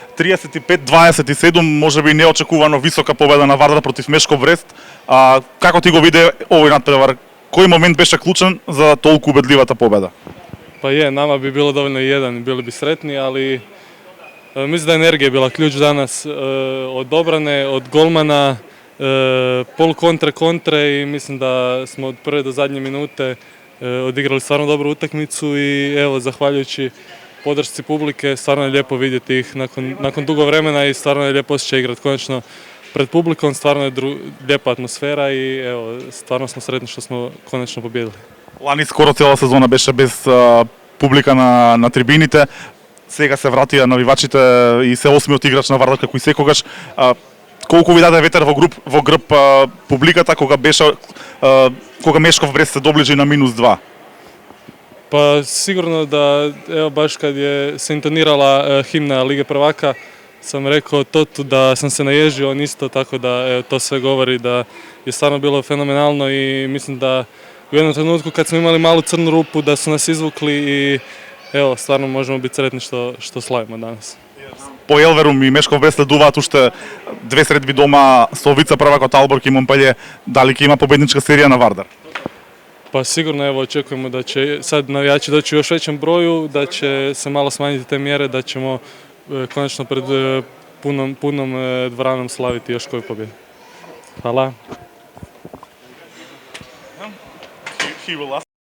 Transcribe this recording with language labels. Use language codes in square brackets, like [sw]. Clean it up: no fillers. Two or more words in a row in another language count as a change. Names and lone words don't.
[mk] 35-27, може би неочекувано висока победа на Вардар против Мешков Брест. Како ти го виде овој надпревар? Кој момент беше клучен за толку убедливата победа? [hr] Pa je, nama bi bilo dovoljno i jedan, bili bi sretni, ali mislim da je energija bila ključ danas od obrane, od golmana, pol kontre i mislim da smo od prve do zadnje minute odigrali stvarno dobru utakmicu i evo, zahvaljujući podršci publike, stvarno je lijepo vidjeti ih nakon dugo vremena i stvarno je lijepo osjećaj igrati konačno pred publikom, stvarno je lijepa atmosfera i evo, stvarno smo sretni što smo konačno pobjedili. [mk] Лани скоро цела сезона беше без публика на трибините. Сега се вратија навивачите и се осмиот играч на Вардар како и секогаш. Колку ви даде ветер во грб публиката кога Мешков Брест се доближи на -2? [hr] Pa sigurno da, evo baš kad je se intonirala himna Lige prvaka, sam rekao Totu da sam se naježio, on isto, tako da evo, to sve govori da je stvarno bilo fenomenalno i mislim da u jednom trenutku kad smo imali malu crnu rupu da su nas izvukli i evo, stvarno možemo biti sretni što slavimo danas. [mk] По Елверум и Мешков Брест следуваат уште две средби дома со Вица првакот Алборг и Монпелје. Дали ќе има победничка серија на Вардар? [hr] Pa sigurno evo očekujemo da će sad navijači doći u još većem broju, da će se malo smanjiti te mjere, da ćemo konačno pred punom dvoranom slaviti još koju pobjedu. Hvala.